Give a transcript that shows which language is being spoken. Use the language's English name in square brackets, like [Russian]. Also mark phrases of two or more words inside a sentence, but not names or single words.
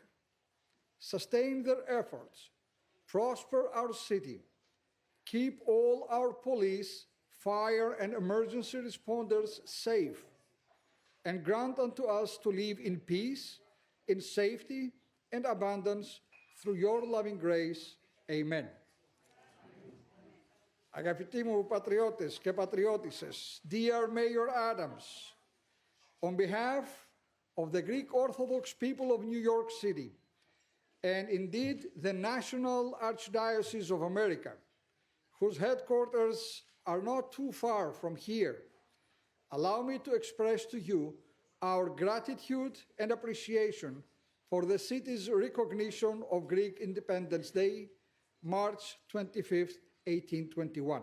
[English] Sustain their efforts, prosper our city, keep all our police, fire, and emergency responders safe, and grant unto us to live in peace, in safety, and abundance through your loving grace. [Greek] Amen. Αγαπητοί μου πατριώτες και πατριώτισσες, [English] dear Mayor Adams, on behalf of the Greek Orthodox people of New York City, and indeed the National Archdiocese of America, whose headquarters are not too far from here, allow me to express to you our gratitude and appreciation for the city's recognition of Greek Independence Day, March 25th, 1821.